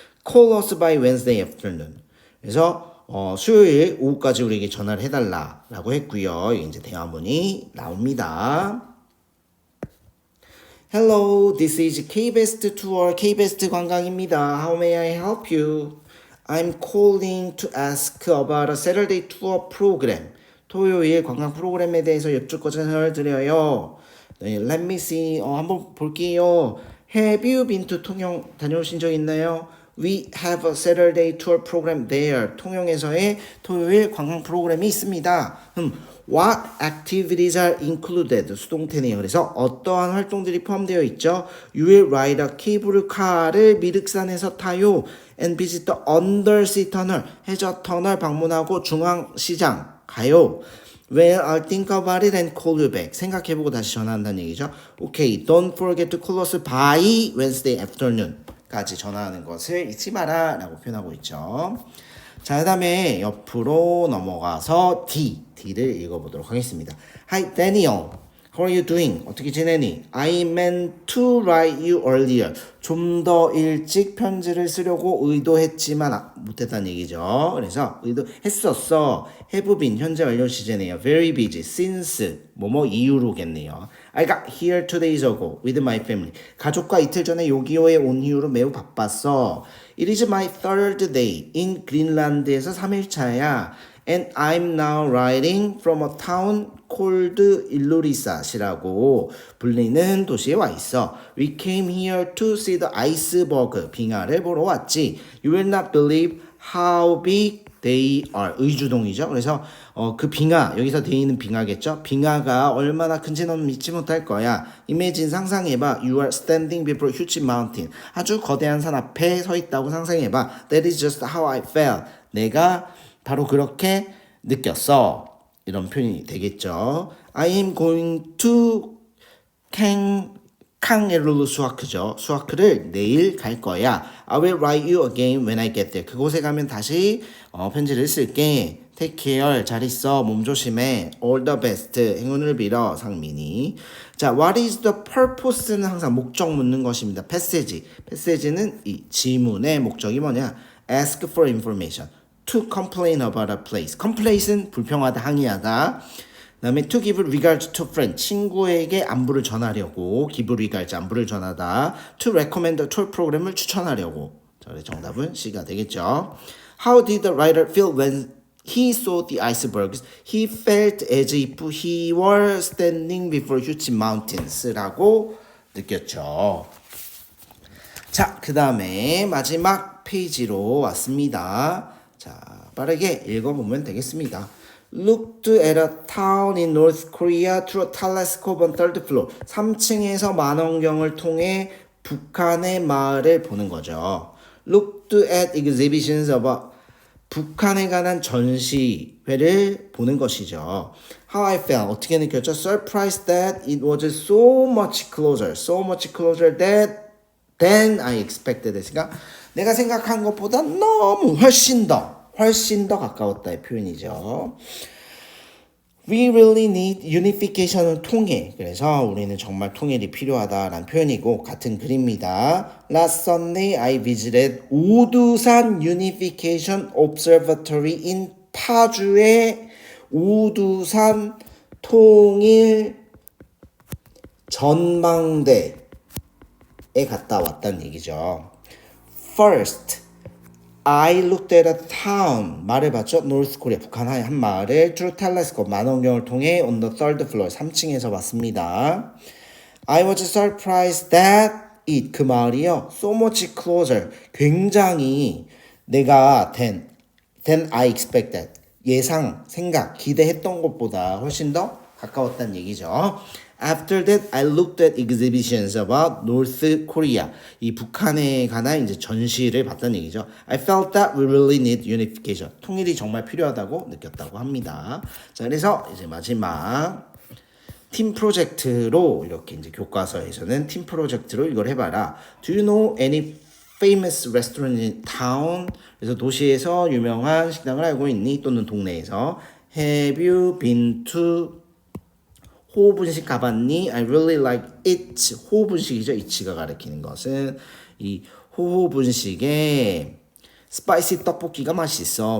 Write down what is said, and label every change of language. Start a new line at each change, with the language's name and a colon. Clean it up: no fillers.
English: Call us by Wednesday afternoon.
Korean: 그래서 수요일 오후까지 우리에게 전화를 해달라라고 했고요. 이제 대화문이 나옵니다.
English: Hello, this is K-Best Tour, K-Best
Korean: 관광입니다.
English: How may I help you? I'm calling to ask about a Saturday tour program.
Korean: 토요일 관광 프로그램에 대해서 여쭙고 전화를 드려요. 네,
English: let me see.
Korean: 한번 볼게요.
English: Have you been to 통영
Korean: 다녀오신 적 있나요?
English: We have a Saturday tour program there.
Korean: 통영에서의 토요일 관광 프로그램이 있습니다.
English: What activities are included?
Korean: 수동태네요. 그래서 어떠한 활동들이 포함되어 있죠?
English: You will ride a cable car
Korean: 를 미륵산에서 타요.
English: And visit the undersea tunnel.
Korean: 해저 터널 방문하고 중앙시장 가요.
English: Well, I'll think about it and call you back.
Korean: 생각해보고 다시 전화한다는 얘기죠.
English: Okay, don't forget to call us by Wednesday afternoon.
Korean: 까지 전화하는 것을 잊지 마라 라고 표현하고 있죠. 자, 그 다음에 옆으로 넘어가서 D를 읽어보도록 하겠습니다.
English: Hi Daniel, how are you doing?
Korean: 어떻게 지내니?
English: I meant to write you earlier.
Korean: 좀 더 일찍 편지를 쓰려고 의도했지만 못했다는 얘기죠. 그래서 의도했었어. have been 현재 완료 시제네요.
English: Very busy since
Korean: 뭐뭐 이후로겠네요.
English: I got here 2 days ago with my family.
Korean: 가족과 이틀 전에 요기요에 온 이후로 매우 바빴어.
English: It is my third day in Greenland
Korean: 에서 3일차야.
English: And I'm now riding from a town called
Korean: 일루리사시라고 불리는 도시에 와 있어.
English: We came here to see the iceberg.
Korean: 빙하를 보러 왔지.
English: You will not believe how big they are.
Korean: 의주동이죠. 그래서 그 빙하, 여기서 돼 있는 빙하겠죠. 빙하가 얼마나 큰지 넌 믿지 못할 거야.
English: Imagine,
Korean: 상상해봐.
English: You are standing before a huge mountain.
Korean: 아주 거대한 산 앞에 서 있다고 상상해봐.
English: That is just how I felt.
Korean: 내가 바로 그렇게 느꼈어. 이런 표현이 되겠죠.
English: I am going to
Korean: 캉에룰루 수아크죠. 수아크를 내일 갈 거야.
English: I will write you again when I get there.
Korean: 그곳에 가면 다시 편지를 쓸게.
English: Take care.
Korean: 잘 있어. 몸 조심해.
English: All the best.
Korean: 행운을 빌어. 상민이. 자,
English: what is the purpose
Korean: 는 항상 목적 묻는 것입니다. passage는 이 지문의 목적이 뭐냐?
English: Ask for information. To complain about a place.
Korean: complaint은 불평하다, 항의하다. 그 다음에
English: to give regards to friend.
Korean: 친구에게 안부를 전하려고. give regards, 안부를 전하다.
English: to recommend a tour program
Korean: 을 추천하려고. 자, 정답은 C가 되겠죠.
English: How did the writer feel when he saw the icebergs? He felt as if he were standing before huge mountains
Korean: 라고 느꼈죠. 자, 그 다음에 마지막 페이지로 왔습니다. 자, 빠르게 읽어보면 되겠습니다.
English: Looked at a town in North Korea through a telescope on third floor.
Korean: 3층에서 망원경을 통해 북한의 마을을 보는 거죠.
English: Looked at exhibitions of
Korean: 북한에 관한 전시회를 보는 것이죠.
English: How I felt.
Korean: 어떻게 느꼈죠?
English: Surprised that it was so much closer. So much closer than I expected.
Korean: 그러니까 내가 생각한 것보다 너무 훨씬 더 가까웠다의 표현이죠.
English: We really need unification
Korean: 은 통일. 그래서 우리는 정말 통일이 필요하다라는 표현이고 같은 글입니다.
English: Last Sunday I visited
Korean: 우두산
English: Unification Observatory in
Korean: 파주의 우두산 통일 전망대에 갔다 왔다는 얘기죠. First,
English: I looked at a town. 말해봤죠? North Korea,
Korean: 북한의 한 마을을
English: through telescope,
Korean: 망원경을 통해
English: on the third floor,
Korean: 3층에서 봤습니다.
English: I was surprised that it,
Korean: 그 마을이요,
English: so much closer,
Korean: 굉장히 내가
English: than I expected,
Korean: 예상, 생각, 기대했던 것보다 훨씬 더 가까웠다는 얘기죠.
English: After that, I looked at exhibitions about North Korea.
Korean: 이 북한에 관한 이제 전시를 봤다는 얘기죠.
English: I felt that we really need unification.
Korean: 통일이 정말 필요하다고 느꼈다고 합니다. 자, 그래서 이제 마지막 팀 프로젝트로 이렇게 이제 교과서에서는 팀 프로젝트로 이걸 해봐라.
English: Do you know any famous restaurant in town?
Korean: 그래서 도시에서 유명한 식당을 알고 있니? 또는 동네에서
English: Have you been to
Korean: 호분식 가봤니?
English: I really like it.
Korean: 호분식이죠. it가 가리키는 것은 이 호분식의 스파이시 떡볶이가 맛있어.